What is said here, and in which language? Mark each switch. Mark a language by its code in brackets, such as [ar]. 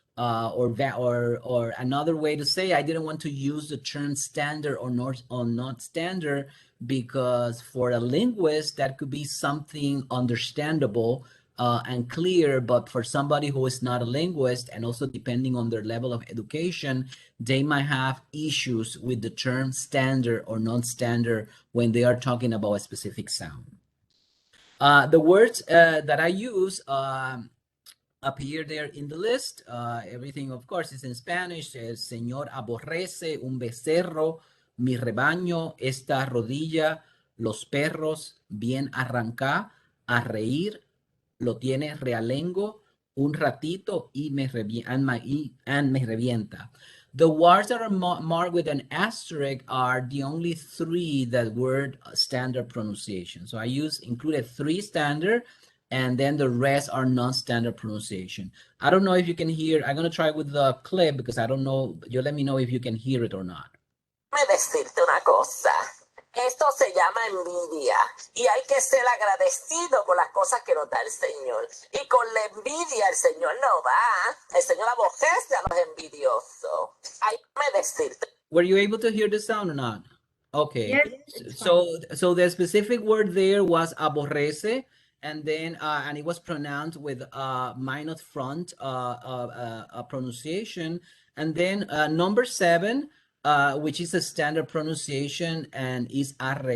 [en] Or another way to say, I didn't want to use the term standard or not standard, because for a linguist that could be something understandable and clear, but for somebody who is not a linguist, and also depending on their level of education, they might have issues with the term standard or non-standard when they are talking about a specific sound. The words that I use appear there in the list. Everything, of course, is in Spanish. [es] El Señor aborrece un becerro, mi rebaño, esta rodilla, los perros, bien arranca, a reír, lo tiene realengo, un ratito y me revienta. [en] The words that are marked with an asterisk are the only 3 that were standard pronunciation. So I included 3 standard, and then the rest are non-standard pronunciation. I don't know if you can hear. I'm going to try with the clip because I don't know. You let me know if you can hear it or not. [es] Decirte una cosa. Esto se llama envidia y hay que ser agradecido con las cosas que nos da el Señor. Y con la envidia el Señor no va. El Señor aborrece a los envidiosos. Hay que decirte. [en] Were you able to hear the sound or not? Okay. Yes, So the specific word there was aborrece, and then and it was pronounced with minus front pronunciation, and then number 7, which is a standard pronunciation and is arre.